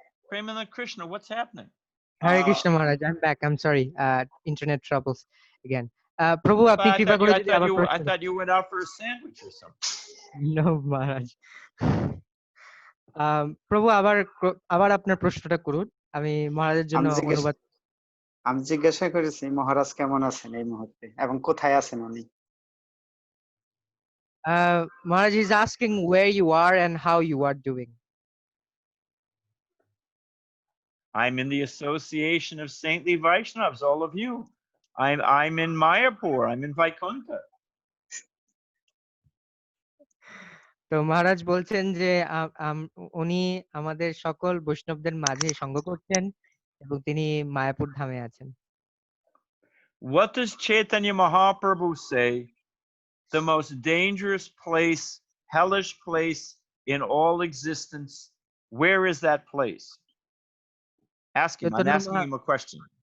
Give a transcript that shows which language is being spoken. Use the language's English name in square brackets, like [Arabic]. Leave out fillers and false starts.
[English] Premanand Krishna, what's happening? Hare Krishna Maharaj, I'm back. I'm sorry. Internet troubles again. Prabhu, [Bangla] apni kripa kore jodi abar [English] I thought you went out for a sandwich or something. No, Maharaj. [Bangla] প্রভু আবার আপনার প্রশ্নটা করুন, আমি মহারাজের জন্য অনুবাদ। আমি জিজ্ঞাসা করেছি মহারাজ কেমন আছেন এই মুহূর্তে এবং কোথায় আছেন উনি। [English] Maharaj is asking where you are and how you are doing. I'm in the association of saintly Vaishnavas, all of you. I'm in Mayapur. I'm in Vaikuntha. [Bangla] তো মহারাজ বলছেন যে উনি আমাদের সকল বৈষ্ণবদের মাঝে সঙ্গ করছেন এবং তিনি মায়াপুর ধামে আছেন। [English] What does Chaitanya Mahaprabhu say? The most dangerous place, hellish place in all existence. Where is that place? Ask him. I'm asking him a question.